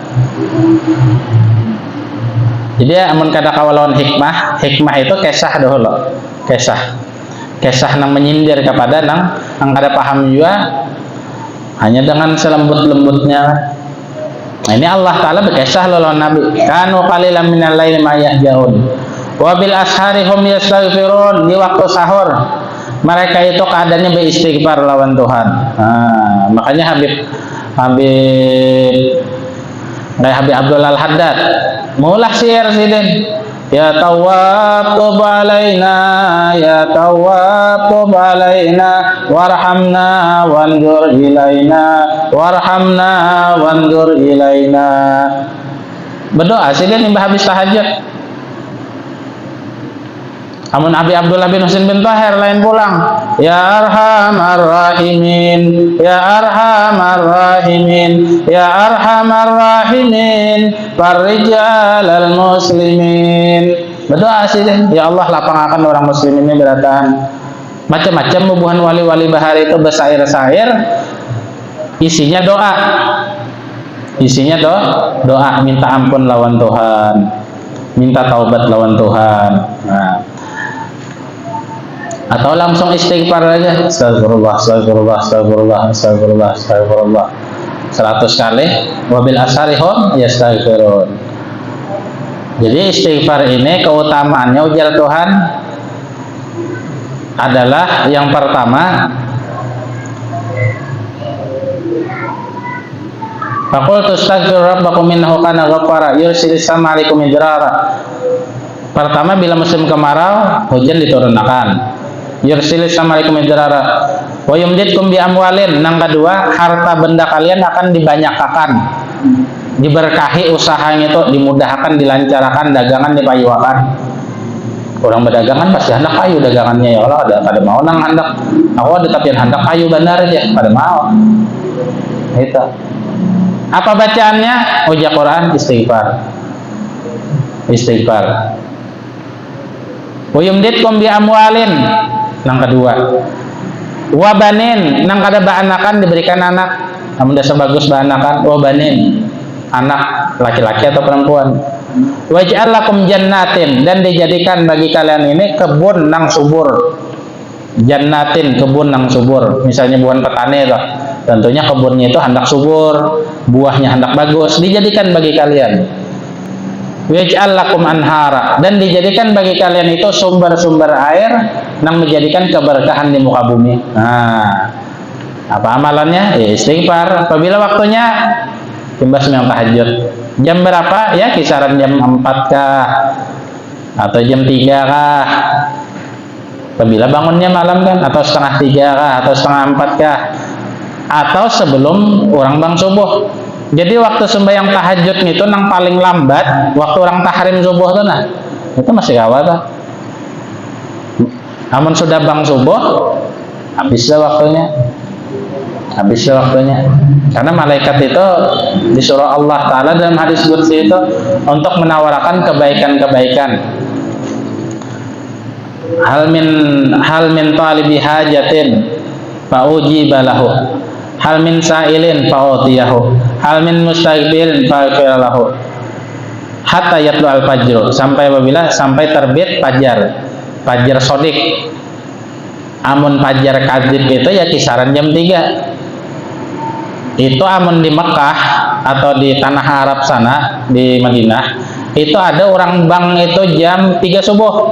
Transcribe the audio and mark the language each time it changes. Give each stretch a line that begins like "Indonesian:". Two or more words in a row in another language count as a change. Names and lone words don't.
Banjar: Jadi amun kada kawalawan hikmah itu kisah dahulu. Kisah nang menyindir kepada nang kada paham juga hanya dengan selembut-lembutnya. Nah, ini Allah Ta'ala berkisah lawan Nabi.
Arabic: كانوا قليلا من الليل ما يهجعون وبالأسحار هم يستغفرون.
Banjar: Di waktu sahur mereka itu keadaannya beristighfar lawan Tuhan. Nah, makanya Habib Abdul Al-Haddad mulah syair sidin,
Arabic: يا تواب تب علينا يا تواب تب علينا وارحمنا وانظر إلينا وارحمنا وانظر إلينا.
Banjar: Berdoa sidin imbah habis tahajud. Amun Abi Abdullah bin Husain bin Tahir lain pulang,
Arabic: يا أرحم الراحمين يا أرحم الراحمين يا أرحم الراحمين, فرج على المسلمين.
Banjar: Berdoa sih deh, ya Allah lapangkan orang muslim ini beratan. Macam-macam hubungan wali-wali bahari itu bersair-sair, isinya doa. Isinya doa minta ampun lawan Tuhan, minta taubat lawan Tuhan. Nah, atau langsung istighfar aja,
Arabic: أستغفر الله أستغفر الله أستغفر الله أستغفر الله أستغفر الله 100 kali. وبالأسحار هم يستغفرون.
Banjar: Jadi istighfar ini keutamaannya ujar Tuhan adalah yang pertama,
Arabic: فقلت استغفروا ربكم إنه كان غفارا يرسل السماء عليكم مدرارا.
Indonesian: Pertama, bila musim kemarau hujan diturunkan,
Arabic: يرسل السماء عليكم مدرارا ويمددكم بأموال.
Indonesian: Yang kedua, harta benda kalian akan dibanyakan,
Banjar: diberkahi usahanya itu, dimudahkan, dilancarkan, dagangan dipayuakan. Orang berdagangan pasti hendak payu dagangannya, ya Allah ada mau nang hendak aku ada tapi hendak payu benar aja pada mau.
Indonesian: Itu apa bacaannya?
Banjar: Uja Quran, istighfar.
Arabic: ويمددكم بأموال.
Banjar: Yang kedua, wabanin, nang kada baanakan diberikan anak, namun dasar bagus baanakan, wabanin, anak laki-laki atau perempuan.
Arabic: ويجعل لكم جنات,
Banjar: dan dijadikan bagi kalian ini kebun nang subur. Jannatin, kebun nang subur. Misalnya bukan petani itu, tentunya kebunnya itu hendak subur, buahnya hendak bagus, dijadikan bagi kalian.
Arabic: ويجعل لكم أنهارا,
Indonesian: dan dijadikan bagi kalian itu sumber-sumber air yang menjadikan keberkahan di muka bumi. Nah, apa amalannya? Ya istighfar. Apabila waktunya timbas yang tahajud. Jam berapa?
Banjar: Ya kisaran jam 4 kah? Atau jam 3 kah? Apabila bangunnya malam kan? Atau setengah 3 kah? Atau setengah 4 kah?
Indonesian: Atau sebelum orang bang subuh.
Banjar: Jadi waktu sembahyang tahajud itu nang paling lambat waktu orang tahrim subuh tuh itu masih kawat tuh.
Indonesian: Namun sudah bang subuh habislah waktunya. Karena malaikat itu disuruh Allah Ta'ala dalam hadis qudsi itu untuk menawarkan kebaikan-kebaikan
Arabic: هل من طالب حاجة فأجيب له هل من سائل فأعطيه هل من مستغفر فأغفر له حتى يطلع الفجر,
Indonesian: sampai terbit fajar sodik.
Banjar: Amun fajar kadzib itu ya kisaran jam 3. Itu amun di Mekah atau di tanah Arab sana, di Madinah, itu ada orang bang itu jam 3 subuh.